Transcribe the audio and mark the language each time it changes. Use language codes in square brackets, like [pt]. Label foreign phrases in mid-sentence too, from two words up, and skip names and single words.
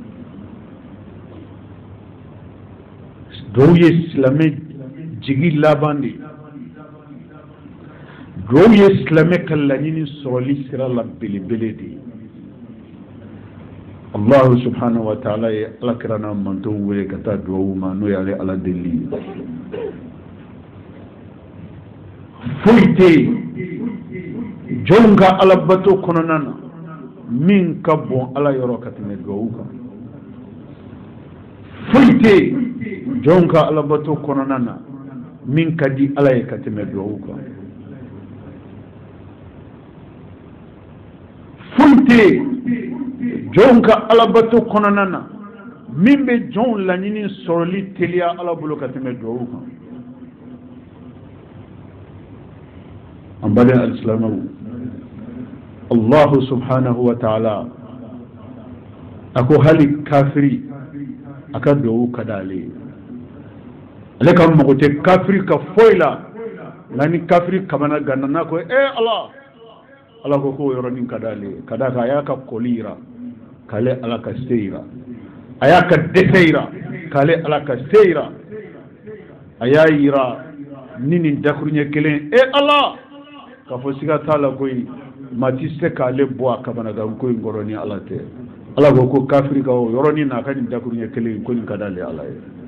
[bm] duwawu ye silamɛ jigi laban de duwawu ye silamɛ ka laɲini sɔrɔli sira la belebele de [ar] الله سبحانه وتعالى [bm] ye alakira n'a mantow wele ka taa duwawu ma n'o y'ale ala deli foyi tɛ jɔnw ka alabato kɔnɔna na min ka bon ala yɔrɔ ka tɛmɛ duwawu kan foyi tɛ jɔnw ka alabato kɔnɔna na min ka di ala ye ka tɛmɛ duwawu kan foyi tɛ jɔnw ka alabato kɔnɔna na min bɛ jɔnw laɲini sɔrɔli teliya ala bolo ka tɛmɛ duwawu kan an baden alisilamɛw [ar] الله سبحانه وتعالى [bm] ako hali kafiri aka duwawu ka d'ale ale ka mago tɛ kafiri ka foyi la nka ni kafiri kamana ganna n'a ko ala ko k'o yɔrɔnin ka d'ale ka d'a kan a y'a ka kɔli yira k'ale ala ka se yira a y'a ka dɛsɛ yira k'ale ala ka se yira a y'a yira ni nin dakuruɲɛ kelen ala k'a fɔ siga t'a la koyi maa ti se k'ale bɔ a kamanagan ko in kɔrɔ ni ala tɛ ala ko kafiri ka o yɔrɔnin n'a ka nin dakuruɲɛ kelen ko nin ka d'ale ala ye